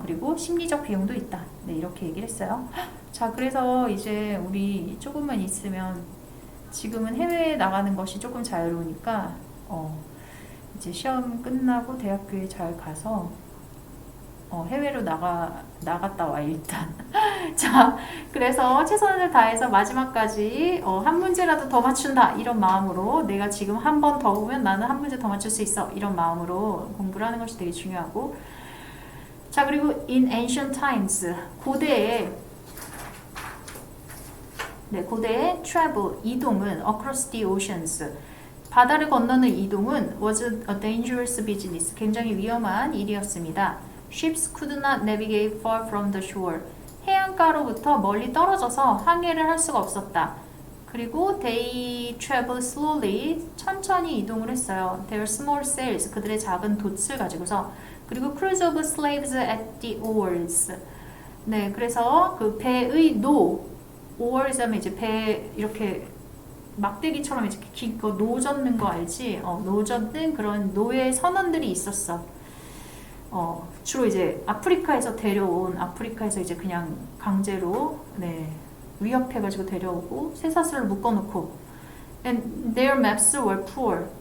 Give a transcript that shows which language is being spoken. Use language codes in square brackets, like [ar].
[ko] 그리고 심리적 비용도 있다. 네, 이렇게 얘기를 했어요. 자, 그래서 이제 우리 조금만 있으면, 지금은 해외에 나가는 것이 조금 자유로우니까, 이제 시험 끝나고 대학교에 잘 가서, 해외로 나갔다 와, 일단. 자, 그래서 최선을 다해서 마지막까지, 한 문제라도 더 맞춘다. 이런 마음으로, 내가 지금 한 번 더 보면 나는 한 문제 더 맞출 수 있어. 이런 마음으로 공부를 하는 것이 되게 중요하고. [en] 자, 그리고 in ancient times, 고대에 travel, 이동은 across the oceans, [ko] 바다를 건너는 이동은 [en] was a dangerous business, [ko] 굉장히 위험한 일이었습니다. [en] Ships could not navigate far from the shore, [ko] 해안가로부터 멀리 떨어져서 항해를 할 수가 없었다. 그리고 [en] they traveled slowly, [ko] 천천히 이동을 했어요. [en] Their small sails, [ko] 그들의 작은 돛을 가지고서. [en] 그리고 crews of slaves at the oars. [ko] 네, 그래서 그 배의 oars 하면 이제 배 이렇게 막대기처럼 이렇게 노 젓는 거 알지? 노 젓는 그런 노예 선원들이 있었어. 주로 이제 아프리카에서 이제 그냥 강제로, 위협해가지고 데려오고, 쇠사슬을 묶어놓고, [en] and their maps were poor.